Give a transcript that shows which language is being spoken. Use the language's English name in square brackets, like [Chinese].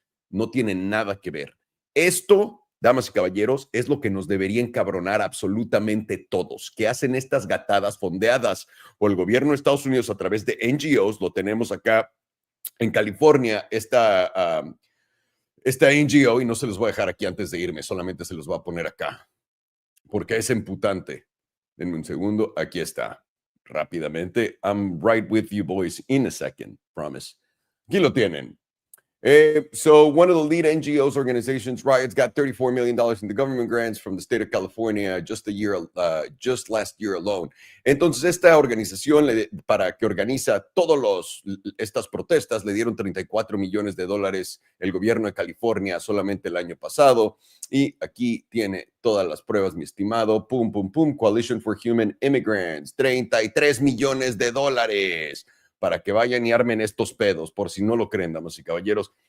[Spanish] No tienen nada que ver. Esto, damas y caballeros, es lo que nos debería encabronar absolutamente todos, que hacen estas gatadas fondeadas por el gobierno de Estados Unidos a través de NGOs. Lo tenemos acá en California, esta NGO, y no se los voy a dejar aquí antes de irme, solamente se los voy a poner acá, porque es imputante. Denme un segundo, aquí está, rápidamente. [English] I'm right with you boys in a second, promise. [Spanish] Aquí lo tienen. [English] So one of the lead NGOs organizations, Riot's got $34 million in the government grants from the state of California just last year alone. [Spanish] Entonces, esta organización para que organiza estas protestas le dieron $34 millones el gobierno de California solamente el año pasado. Y aquí tiene todas las pruebas, mi estimado. Pum, pum, pum. Coalition for Human Immigrants, $33 millones para que vayan y armen estos pedos, por si no lo creen, damas y caballeros.